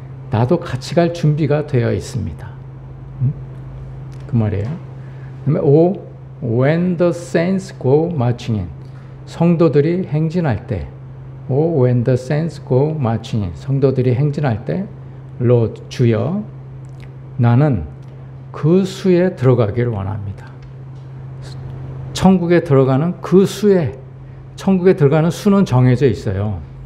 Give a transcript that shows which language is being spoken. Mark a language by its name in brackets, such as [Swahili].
[Korean] 나도 같이 갈 준비가 되어 있습니다. 그 말이에요. [English] 그다음에 O, when the saints go marching in. [Korean] 성도들이 행진할 때. [English] O, when the saints go marching in. [Korean] 성도들이 행진할 때, Lord, 주여, 나는 그 수에 들어가기를 원합니다. 천국에 들어가는 그 수에, 천국에 들어가는 수는 정해져 있어요.